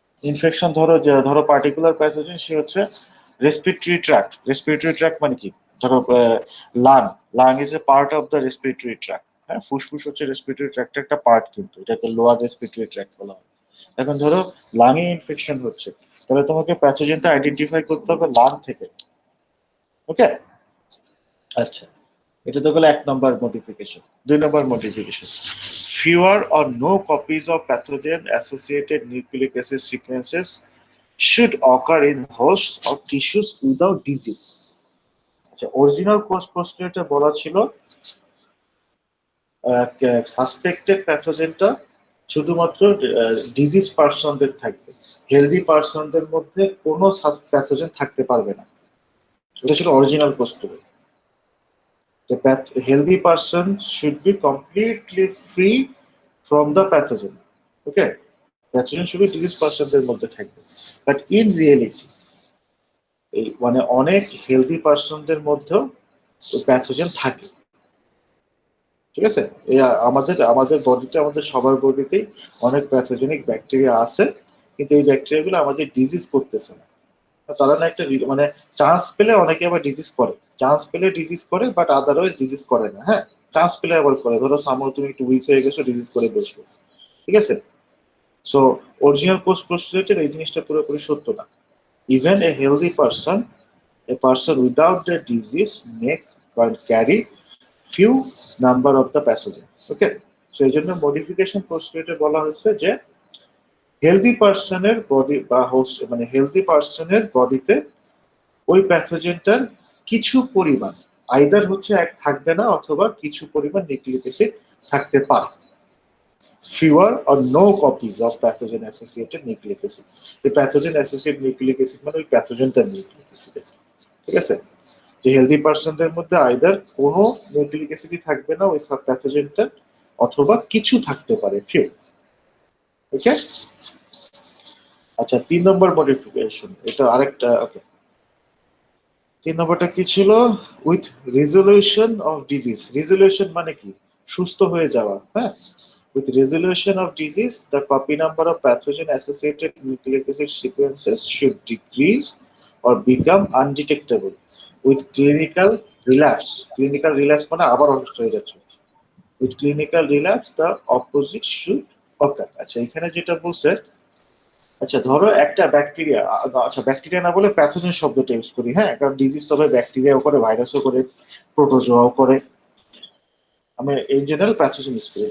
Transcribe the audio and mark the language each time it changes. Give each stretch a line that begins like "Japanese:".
Bangla: Infection ধরো particular pathogen সে হচ্ছে respiratory tract মানে কি, ধরো
English: Lung lung is a part of the respiratory tract.
Bangla: হ্যাঁ, ফুসফুস হচ্ছে রেসপিরেটরি ট্র্যাক্টের একটা পার্ট, কিন্তু এটাকে লোয়ার রেসপিরেটরি ট্র্যাক্ট বলা হয়। এখন ধরো লাংয়ে ইনফেকশন হচ্ছে, তাহলে তোমাকে প্যাথোজেনটা আইডেন্টিফাই করতে হবে লাং থেকে। ওকে, আচ্ছা, এটা তো গেল 1 নম্বর modification. 2 number modification,
English: fewer or no copies of pathogen associated nucleic acid sequences should occur in hosts or tissues without disease.
Bangla: আচ্ছা, অরিজিনাল কোর্স পোস্টুলেটে বলা ছিল সাসপেক্টেড প্যাথোজেনটা শুধুমাত্র ডিজিজ পার্সনদের থাকবে, হেলদি পার্সনদের মধ্যে কোনো প্যাথোজেন থাকতে পারবে না। এটা ছিল original পোস্টুলেট।
English: The healthy person should be completely free from the pathogen. Okay, pathogen should be disease
Bangla: পার্সনদের মধ্যে থাকবে,
English: but in reality
Bangla: এই মানে অনেক হেলদি পার্সনদের মধ্যেও ওই প্যাথোজেন থাকে। ঠিক আছে, এই আমাদের বডিতে, আমাদের সবার বডিতেই অনেক প্যাথোজেনিক ব্যাকটেরিয়া আছে, কিন্তু এই ব্যাকটেরিয়াগুলো আমাদের ডিজিজ করতেছে না। তারা না একটা মানে চান্স পেলে অনেকে আবার ডিজিজ করে, চান্স পেলে ডিজিজ করে, বাট আদারওয়াইজ ডিজিজ করে না। হ্যাঁ, চান্স পেলে আবার করে, ধরো সামনে তুমি একটু উইক হয়ে গেছো, ডিজিজ করে বসলো। ঠিক আছে, সো অরিজিনাল পোস্ট পোস্টুলেটের এই জিনিসটা পুরোপুরি সত্য না।
English: Even a healthy person, a person without the disease may carry few number of the pathogen.
Bangla: Okay, so এই জন্য মডিফিকেশন পোস্টুলেটে বলা হয়েছে যে হেলদি পার্সনের বডি বা হোস্ট মানে হেলদি পার্সনের বডিতে ওই প্যাথোজেনটার কিছু পরিমাণ আইদার হচ্ছে এক থাকবে না, অথবা কিছু পরিমাণ নিউক্লিক অ্যাসিড থাকতে পারে।
English: fewer or no copies of pathogen associated nucleic acid.
Bangla: এই প্যাথোজেন অ্যাসোসিয়েটেড নিউক্লিক অ্যাসিড মানে ওই প্যাথোজেনটা নিউক্লিক অ্যাসিড। ঠিক আছে, যে হেলদি পার্সনদের মধ্যে আইদার কোনো নিউক্লিক অ্যাসিডই থাকবে না ওই সাব প্যাথোজেনটা, অথবা কিছু থাকতে পারে, ফিউ। ওকে, আচ্ছা 3 নম্বর মডিফিকেশন, এটা আরেকটা। ওকে, 3 নম্বরটা কি ছিল?
English: With resolution of disease.
Bangla: Resolution মানে কি? সুস্থ হয়ে যাওয়া।
English: হ্যাঁ, with resolution of disease the copy number of pathogen associated nucleic acid sequences should decrease or become undetectable with clinical relapse
Bangla: মানে আবার অসুস্থ হয়ে যাচ্ছে।
English: with clinical relapse the opposite should occur।
Bangla: আচ্ছা, এখানে যেটা বলছে, আচ্ছা ধরো একটা ব্যাকটেরিয়া, আচ্ছা ব্যাকটেরিয়া না বলে প্যাথোজেন শব্দটা ইউজ করি। হ্যাঁ, কারণ ডিজিজ তবে ব্যাকটেরিয়াও করে, ভাইরাসও করে, প্রোটোজোয়াও করে, আমি ইন জেনারেল প্যাথোজেন ইউজ করি।